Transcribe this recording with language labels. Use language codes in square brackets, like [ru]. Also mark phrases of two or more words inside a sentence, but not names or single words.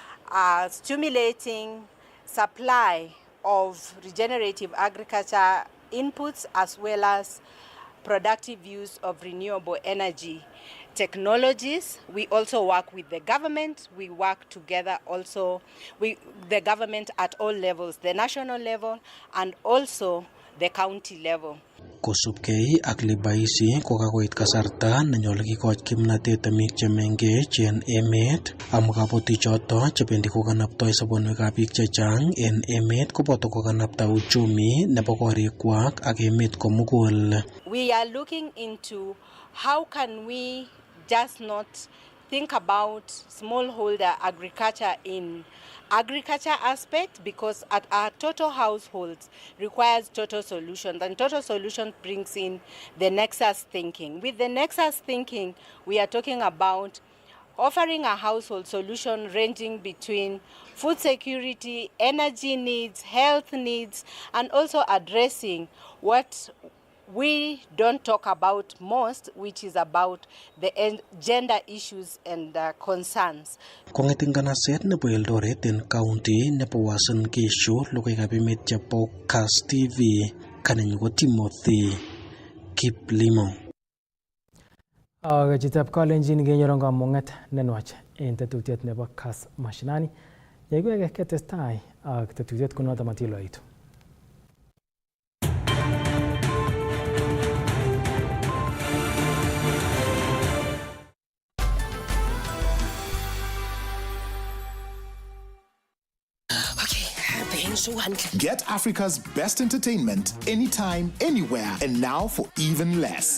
[en] stimulating supply of regenerative agriculture inputs as well as productive use of renewable energy technologies. We also work with the government. We work together also with the government at all levels, the national level and also the county level. [sgc] Kosubkei ak Libaisi kokakoit kasarta nenyolu kikoch kimnatet temik chemengech en emet amu kabotichoto chebendi kokanaptoi sobonwekab biik chechang en emet koboto kokanapta uchumi nebo korikwak ak emet komugul. [en] We are looking into how can we just not think about smallholder agriculture in agriculture aspect, because at our total households requires total solutions, and total solution brings in the nexus thinking. With the nexus thinking, we are talking about offering a household solution ranging between food security, energy needs, health needs, and also addressing what we don't talk about most, which is about the gender issues and concerns. [sgc] Kong'eting kanaset nebo Eldoret en county nebo Uasin Gishu, logoiwekab emet chebo Kass TV, kanenyu ko Timothy Kiplimo. Chitab Kalenjin kenyoru kamung'et nenwach en tetutiet nebo Kass Mashinani. Yeiwege ketestai ak tetutiet kunoto matiloitu. [en] Get Africa's best entertainment anytime, anywhere, and now for even less.